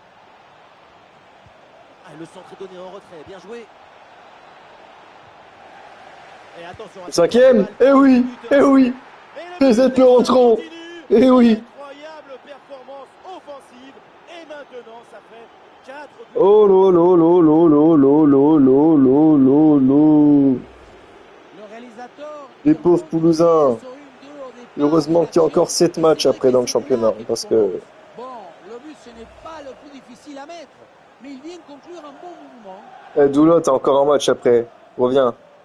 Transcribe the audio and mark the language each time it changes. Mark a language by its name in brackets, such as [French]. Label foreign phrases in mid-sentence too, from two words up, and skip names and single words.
[French] Ah, le centre est donné en retrait, bien joué. Et attention à Cinquième. Eh oui, eh oui. PZ le rentrant. Eh oui. Incroyable performance offensive. Et maintenant, ça fait 4 buts. Oh lo lo lo lo lo lo lo lo lo lo. Le réalisateur. Les pauvres Toulousains. Heureusement qu'il y a encore 7 matchs après dans le championnat, parce que Bon, le but, ce n'est pas le plus difficile à mettre, mais il vient conclure un bon mouvement. Doula, t'as encore un match après. Reviens.